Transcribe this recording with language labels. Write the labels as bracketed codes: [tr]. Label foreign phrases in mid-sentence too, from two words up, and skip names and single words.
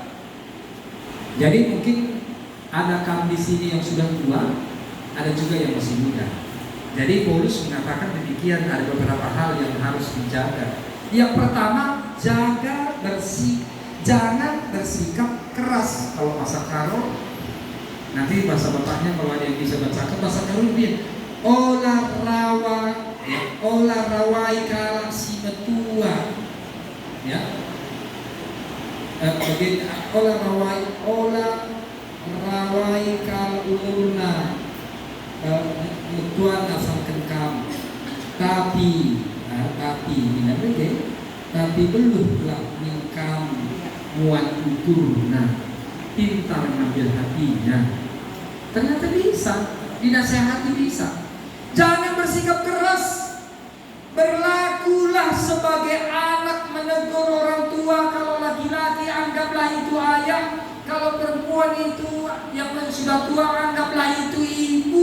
[id] Jadi mungkin ada kamu di sini yang sudah tua, ada juga yang masih muda. Jadi Paulus mengatakan demikian, ada beberapa hal yang harus dijaga. Yang pertama, jaga bersih, jangan bersikap keras. Kalau bahasa Karo, nanti bahasa bapaknya kalau ada yang bisa baca bahasa Karo dia [btx] olah rawai kala si metua, [id] ya. [btx] Olah rawai kala umurna metua nasangkan kamu. [id] Tapi belumlah [btx] mingkam muat ukurna, [id] pintar ngambil hatinya. Ternyata bisa, dinasehati bisa. Jangan bersikap keras. Berlakulah sebagai anak menegur orang tua. Kalau laki-laki anggaplah itu ayah, kalau perempuan itu yang sudah tua anggaplah itu ibu.